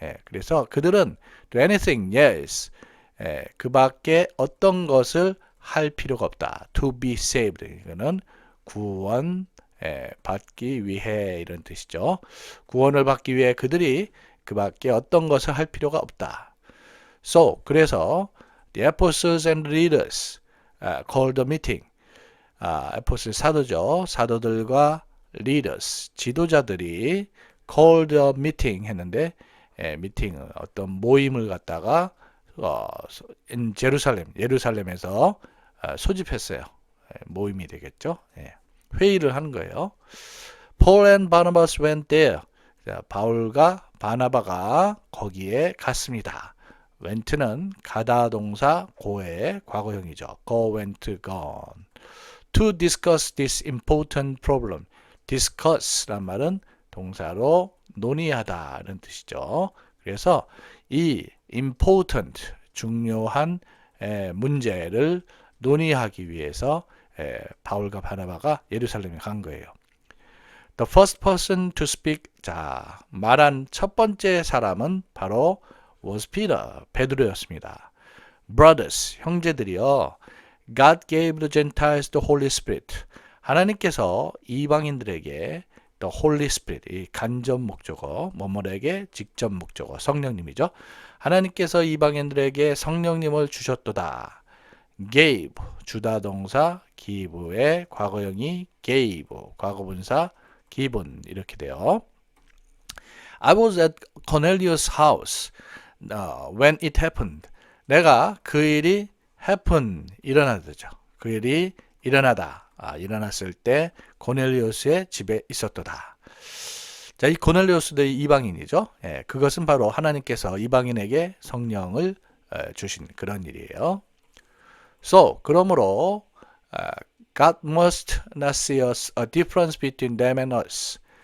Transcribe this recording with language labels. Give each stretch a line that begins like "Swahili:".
Korean: 그래서 그들은
English: do anything else.
Korean: 그 밖에 어떤 것을 할 필요가 없다.
English: To be saved.
Korean: 이거는 구원 받기 위해 이런 뜻이죠. 구원을 받기 위해 그들이 그 밖에 어떤 것을 할 필요가 없다.
English: So,
Korean: 그래서
English: the apostles and leaders called a meeting.
Korean: 아포스톨 사도죠. 사도들과 leaders, 지도자들이
English: called a meeting
Korean: 했는데 미팅, 어떤 모임을 갖다가 in 예루살렘에서 소집했어요. 모임이 되겠죠. 회의를 하는 거예요.
English: Paul and Barnabas went there.
Korean: 자, 바울과 바나바가 거기에 갔습니다. went는 가다 동사 go의 과거형이죠.
English: go, went, gone. To discuss this important problem.
Korean: discuss란 말은 동사로 논의하다는 뜻이죠. 그래서 이 important, 중요한 문제를 논의하기 위해서 바울과 바나바가 예루살렘에 간 거예요.
English: The first person to speak.
Korean: 자, 말한 첫 번째 사람은 바로
English: was Peter,
Korean: 베드로였습니다.
English: Brothers, 형제들이여, God gave the Gentiles the Holy Spirit.
Korean: 하나님께서 이방인들에게 the Holy Spirit, 이 간접 목적어, 뭐뭐에게 직접 목적어, 성령님이죠. 하나님께서 이방인들에게 성령님을 주셨도다. gave, 주다 동사, give의 과거형이 gave, 과거분사 given 이렇게 돼요.
English: I was at Cornelius' house when it happened.
Korean: 내가 그 일이 happen, 일어나다죠. 그 일이 일어나다, 일어났을 때 고넬리우스의 집에 있었도다. 자, 이 고넬리우스도 이방인이죠. 예, 그것은 바로 하나님께서 이방인에게 성령을 주신 그런 일이에요.
English: So, 그러므로 God must not see us a difference between them and us.